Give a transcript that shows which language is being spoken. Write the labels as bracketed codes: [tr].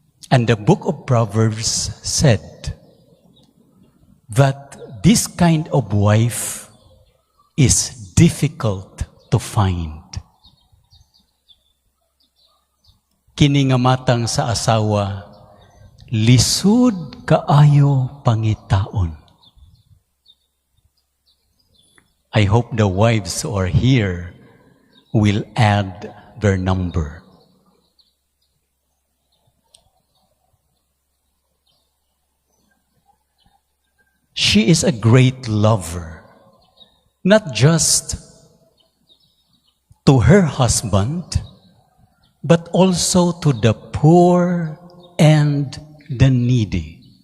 [en] And the book of Proverbs said that this kind of wife is difficult to find. [ceb] Kini nga matang sa asawa, lisud kaayo pangitaon. [en] I hope the wives who are here will add their number. She is a great lover, not just to her husband, but also to the poor and the needy.